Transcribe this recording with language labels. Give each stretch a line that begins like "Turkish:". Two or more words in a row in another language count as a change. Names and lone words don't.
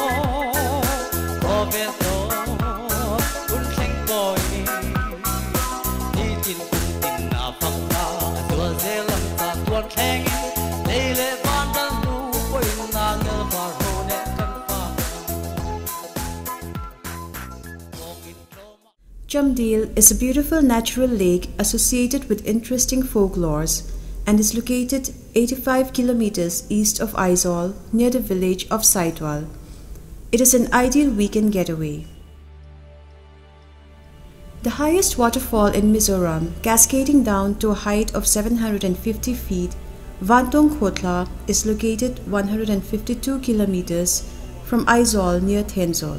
English: proveto un theng boy ni tin na phak na tua zelam ta tuan theng leile ban dan lu poi na ngal ba ro ne kan pa. Chamdil is a beautiful natural lake associated with interesting folklores and is located 85 kilometers east of Aizawl near the village of Saitwal. It is an ideal weekend getaway. The highest waterfall in Mizoram, cascading down to a height of 750 feet, Vantong Khotla, is located 152 kilometers from Aizawl near Thenzawl.